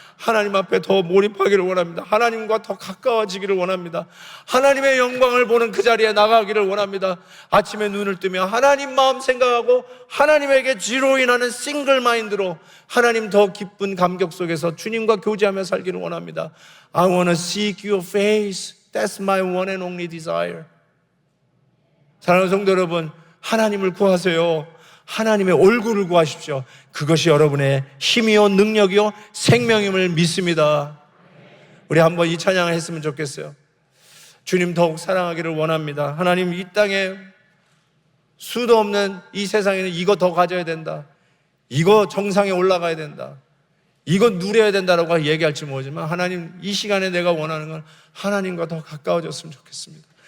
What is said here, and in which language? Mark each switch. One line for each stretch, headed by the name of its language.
Korean: 하나님 앞에 더 몰입하기를 원합니다. 하나님과 더 가까워지기를 원합니다. 하나님의 영광을 보는 그 자리에 나가기를 원합니다. 아침에 눈을 뜨면 하나님 마음 생각하고 하나님에게 지로인하는 싱글 마인드로 하나님 더 기쁜 감격 속에서 주님과 교제하며 살기를 원합니다.
English: I want to seek your face. That's my one and only desire.
Korean: 사랑하는 성도 여러분, 하나님을 구하세요. 하나님의 얼굴을 구하십시오. 그것이 여러분의 힘이요 능력이요 생명임을 믿습니다. 우리 한번 이 찬양을 했으면 좋겠어요. 주님 더욱 사랑하기를 원합니다. 하나님, 이 땅에 수도 없는 이 세상에는 이거 더 가져야 된다, 이거 정상에 올라가야 된다, 이거 누려야 된다라고 얘기할지 모르지만 하나님, 이 시간에 내가 원하는 건 하나님과 더 가까워졌으면 좋겠습니다.